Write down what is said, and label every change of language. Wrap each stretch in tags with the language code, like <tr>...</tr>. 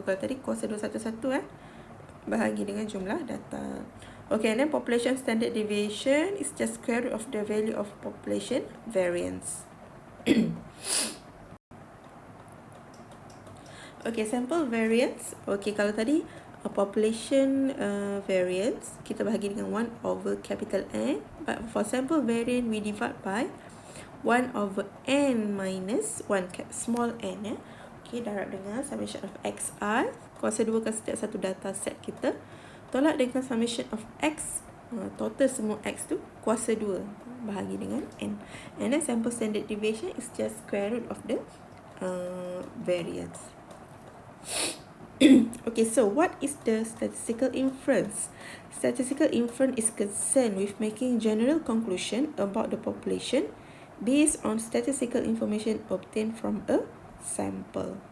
<ms>Kalau tadi kuasa 2 satu-satu bahagi dengan jumlah data.</ms> <en>Okay, and then population standard deviation is just square root of the value of population variance. Okay, sample variance. Okay,</en> <ms>kalau tadi</ms> <en>population variance,</en> <ms>kita bahagi dengan</ms> <en>1 over capital N. But for sample variance, we divide by 1 over N minus 1 small n.</en> <ms>Okay, darab dengan summation of xi. Kuasa 2 kan setiap satu data set kita. Tolak dengan summation of x. Total semua x tu kuasa 2 bahagi dengan n.</ms> <en>And then sample standard deviation is just square root of the variance. Okay, so what is the statistical inference? Statistical inference is concerned with making general conclusion about the population based on statistical information obtained from a sample.</en>